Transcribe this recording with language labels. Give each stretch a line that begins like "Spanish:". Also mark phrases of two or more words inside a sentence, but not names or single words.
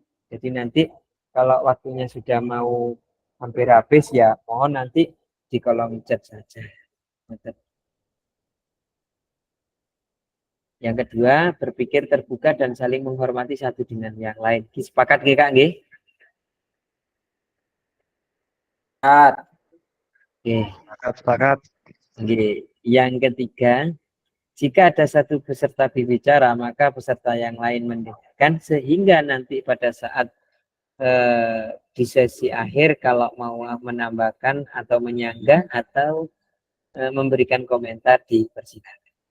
Indonesian: Jadi nanti kalau waktunya sudah mau hampir habis ya mohon nanti di kolom chat saja. Yang kedua, berpikir terbuka dan saling menghormati satu dengan yang lain. Sepakat nggih Kak nggih? Sepakat. Yang ketiga, jika ada satu peserta berbicara, maka peserta yang lain mendengarkan, sehingga nanti pada saat di sesi akhir kalau mau menambahkan atau menyanggah atau memberikan komentar dipersilakan.